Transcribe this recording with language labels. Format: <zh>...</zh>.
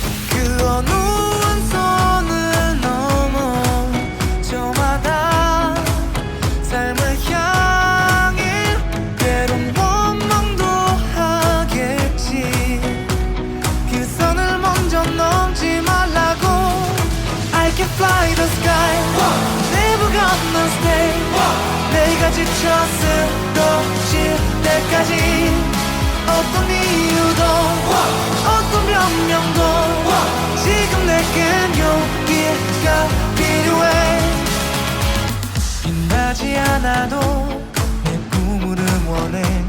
<ko>그 어느 선을 넘어 저마다 삶을 향해 때론 원망도 하겠지. 그 선을 먼저 넘지 말라고.</ko> <en>I can fly the sky, never gonna stay.</en> <ko>내가 지쳐 쓰러질 때까지 어떤 이유도 어떤 변명도 지금 내겐 용기가 필요해. 빛나지 않아도 내 꿈을 응원해.</ko>